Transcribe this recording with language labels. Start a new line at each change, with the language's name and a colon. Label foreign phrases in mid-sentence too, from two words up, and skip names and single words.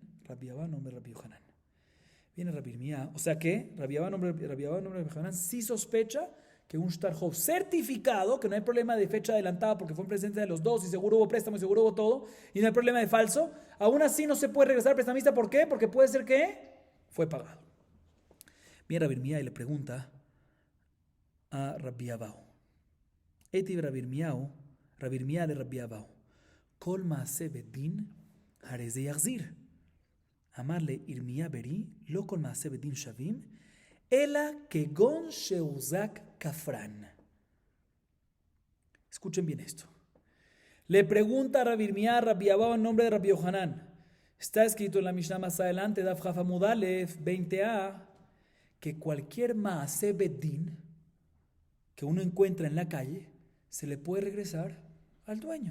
Spanish: Rabbi Abba, nombre de Rabbi Yohanan. Viene Rabbi Irmía, o sea que Rabbi Abba, nombre de Rabbi Yohanan, sí sospecha que un shtarhov certificado, que no hay problema de fecha adelantada porque fue en presencia de los dos y seguro hubo préstamo y seguro hubo todo, y no hay problema de falso, aún así no se puede regresar al prestamista. ¿Por qué? Porque puede ser que fue pagado. Viene Rabbi Irmía y le pregunta a Rabbi Abau.
Hebrew: אתי רבי ירמיה לרבי אבהו. כל מעשה בדין הרי זה יחזיר. אמר ליה ירמיה ברי, לא כל מעשה בדין שוים, אלא כגון שהוזק כפרן.
Spanish: Escuchen bien esto. Le pregunta a Rabbi Irmía a Rabbi Abau en nombre de Rabbi Yohanan. Está escrito en la Mishnah más adelante,
Hebrew: דף כף עמוד אלף
Spanish: 20a, que cualquier
Hebrew: מעשה בדין
Spanish: que uno encuentra en la calle se le puede regresar al dueño.